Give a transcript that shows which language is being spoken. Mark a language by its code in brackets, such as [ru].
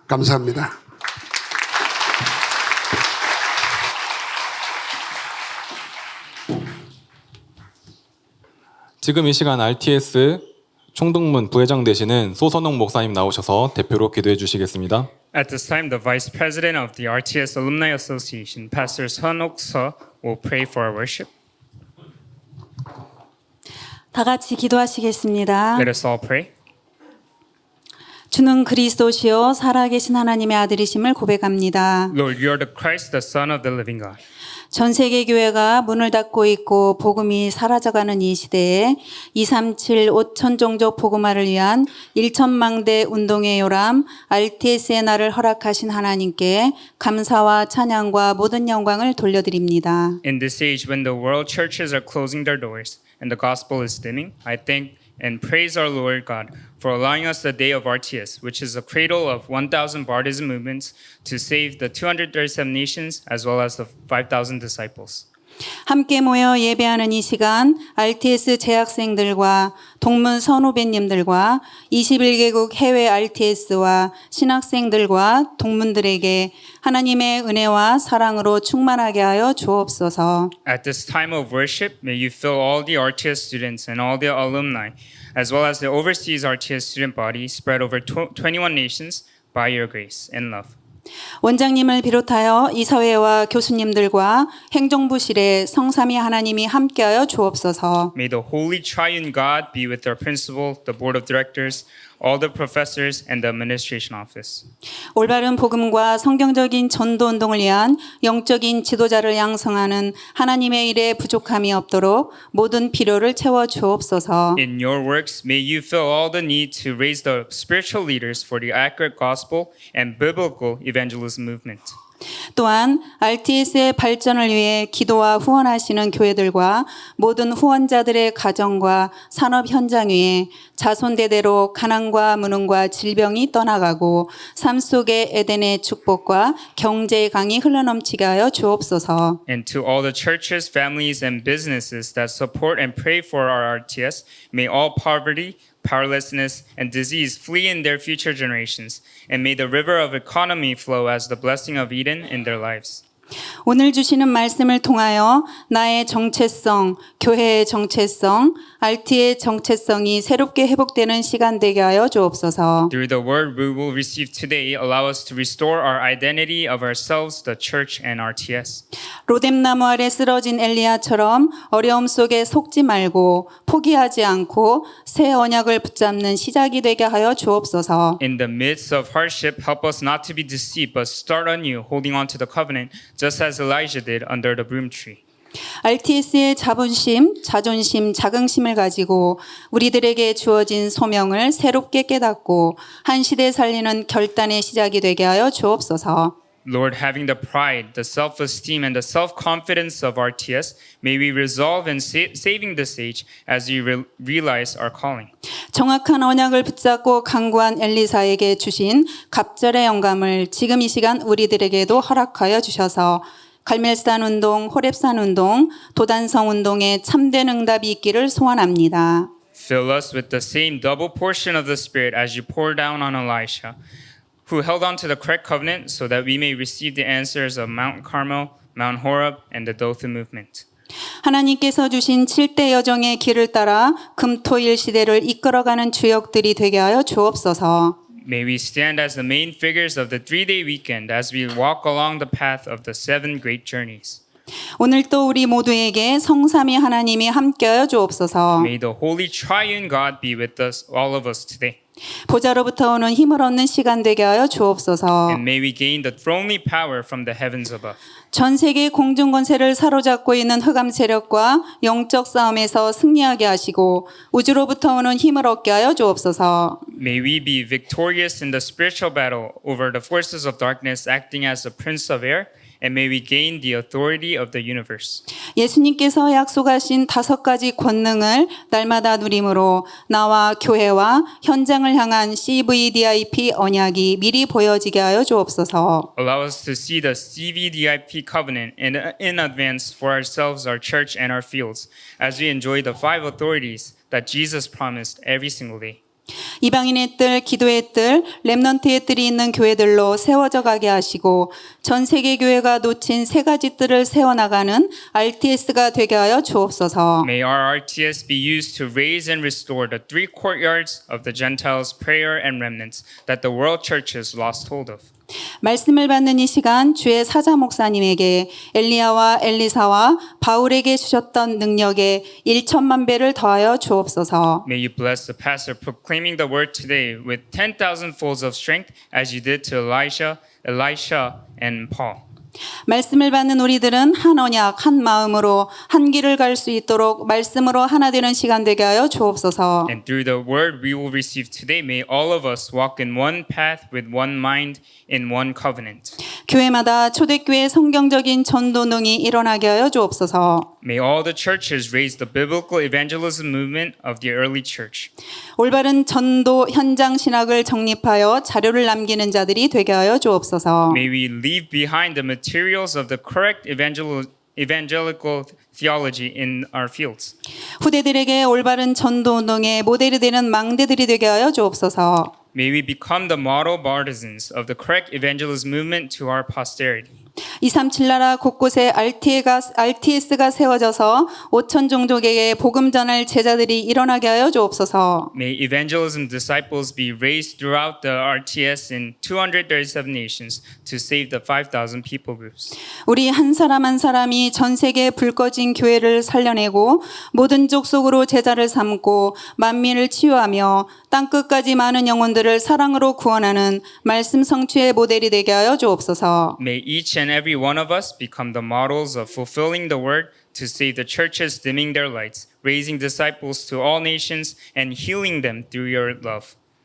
[ko] 감사합니다. 지금 이 시간 RTS 총동문 부회장 되시는 소선홍 목사님 나오셔서 대표로 기도해 주시겠습니다. [en] At this time, the Vice President of the RTS Alumni Association, Pastor Sunok Seo, will pray for our worship. [ko] 다 같이 기도하시겠습니다. [en] Let us all pray. [ko] 주는 그리스도시요 살아계신 하나님의 아들이심을 고백합니다. [en] Lord, you are the Christ, the Son of the living God. [ko] 전 세계 교회가 문을 닫고 있고 복음이 사라져가는 이 시대에 237 5천 종족 복음화를 위한 1천망대 운동의 요람 RTS의 날을 허락하신 하나님께 감사와 찬양과 모든 영광을 돌려드립니다. [en] In this age when the world churches are closing their doors and the gospel is dimming, I thank and praise our Lord God for allowing us the day of RTS, which is a cradle of 1,000 Baptism movements to save the 237 nations as well as the 5,000 disciples. [ko] 함께 모여 예배하는 이 시간 RTS 재학생들과 동문 선후배님들과 21개국 해외 RTS와 신학생들과 동문들에게 하나님의 은혜와 사랑으로 충만하게 하여 주옵소서. [en] At this time of worship, may you fill all the RTS students and all the alumni, as well as the overseas RTS student body spread over 21 nations by your grace and love. [ko] 원장님을 비롯하여 이사회와 교수님들과 행정부실에 성삼위 하나님이 함께하여 주옵소서. [en] May the Holy Triune God be with our principal, the board of directors, all the professors, and the administration office. [ko] 올바른 복음과 성경적인 전도운동을 위한 영적인 지도자를 양성하는 하나님의 일에 부족함이 없도록 모든 필요를 채워 주옵소서. [en] In your works, may you fill all the need to raise the spiritual leaders for the accurate gospel and biblical evangelism movement. [ko] 또한 RTS의 발전을 위해 기도와 후원하시는 교회들과 모든 후원자들의 가정과 산업 현장 위에 자손대대로 가난과 무능과 질병이 떠나가고 삶 속에 에덴의 축복과 경제의 강이 흘러넘치게 하여 주옵소서. [en] And to all the churches, families, and businesses that support and pray for our RTS, may all poverty, powerlessness, and disease flee in their future generations, and may the river of economy flow as the blessing of Eden in their lives. [ko] 오늘 주시는 말씀을 통하여 나의 정체성, 교회의 정체성, RT의 정체성이 새롭게 회복되는 시간 되게 하여 주옵소서. [en] Through the word we will receive today, allow us to restore our identity of ourselves, the church, and RTS. [ko] 로뎀나무 아래 쓰러진 엘리야처럼 어려움 속에 속지 말고 포기하지 않고 새 언약을 붙잡는 시작이 되게 하여 주옵소서. [en] In the midst of hardship, help us not to be deceived, but start anew, holding on to the covenant, just as Elijah did under the broom tree. [ko] RTS의 자본심, 자존심, 자긍심을 가지고 우리들에게 주어진 소명을 새롭게 깨닫고 한 시대 살리는 결단의 시작이 되게 하여 주옵소서. [en] Lord, having the pride, the self-esteem, and the self-confidence of RTS, may we resolve in saving this age as we realize our calling. [ko] 정확한 언약을 붙잡고 강구한 엘리사에게 주신 갑절의 영감을 지금 이 시간 우리들에게도 허락하여 주셔서 갈멜산 운동, 호렙산 운동, 도단성 운동에 참된 응답이 있기를 소원합니다. [en] Fill us with the same double portion of the Spirit as you pour down on Elisha, who held on to the correct covenant so that we may receive the answers of Mount Carmel, Mount Horeb, and the Dothan movement. [ko] 하나님께서 주신 7대 여정의 길을 따라 금토일 시대를 이끌어가는 주역들이 되게 하여 주옵소서. [en] May we stand as the main figures of the 3-day weekend as we walk along the path of the 7 great journeys. [ko] 오늘 또 우리 모두에게 성삼위 하나님이 함께하여 주옵소서. [en] May the Holy Triune God be with us, all of us today. [ko] 보좌로부터 오는 힘을 얻는 시간 되게 하여 주옵소서. [en] And may we gain the thronely power from the heavens above. [ko] 전 세계 공중 권세를 사로잡고 있는 흑암 세력과 영적 싸움에서 승리하게 하시고 우주로부터 오는 힘을 얻게 하여 주옵소서. [en] May we be victorious in the spiritual battle over the forces of darkness acting as the prince of air, and may we gain the authority of the universe. [ko] 예수님께서 약속하신 5가지 권능을 날마다 누림으로 나와 교회와 현장을 향한 CVDIP 언약이 미리 보여지게 하여 주옵소서. [en] Allow us to see the CVDIP covenant in advance for ourselves, our church, and our fields as we enjoy the 5 authorities that Jesus promised every single day. [ko] 이방인의 뜰, 기도의 뜰, 렘넌트의 뜰이 있는 교회들로 세워져 가게 하시고 전 세계 교회가 놓친 3가지 뜰을 세워나가는 RTS가 되게 하여 주옵소서. [en] May our RTS be used to raise and restore the 3 courtyards of the Gentiles, prayer, and remnants that the world churches lost hold of. [ko] 말씀을 받는 이 시간 주의 사자 목사님에게 엘리야와 엘리사와 바울에게 주셨던 능력에 1천만 배를 더하여 주옵소서. [en] May you bless the pastor proclaiming the word today with 10,000 folds of strength as you did to Elijah, Elisha, and Paul. [ko] 말씀을 받는 우리들은 한 언약, 한 마음으로 한 길을 갈 수 있도록 말씀으로 하나 되는 시간 되게 하여 주옵소서. [en] And through the word we will receive today, may all of us walk in one path with one mind in one covenant. [ko] 교회마다 초대교회 성경적인 전도능이 일어나게 하여 주옵소서. [en] May all the churches raise the biblical evangelism movement of the early church. [ko] 올바른 전도 현장 신학을 정립하여 자료를 남기는 자들이 되게 하여 주옵소서. [en] May we leave behind the materials of the correct evangelical theology in our fields. [ko] 후대들에게 올바른 전도 운동의 모델이 되는 망대들이 되게 하여 주옵소서. [en] May we become the model partisans of the correct evangelism movement to our posterity. [ko] 237 나라 곳곳에 RTS가 세워져서 5천 종족에게 복음 전할 제자들이 일어나게 하여 주옵소서. [en] May evangelism disciples be raised throughout the RTS in 237 nations to save the 5,000 people groups. [ko] 우리 한 사람 한 사람이 전 세계 불 꺼진 교회를 살려내고 모든 족속으로 제자를 삼고 만민을 치유하며 땅 끝까지 많은 영혼들을 사랑으로 구원하는 말씀 성취의 모델이 되게 하여 주옵소서. [en] May each and every one of us become the models of fulfilling the word to save the churches dimming their lights, raising disciples to all nations, and healing them through your love.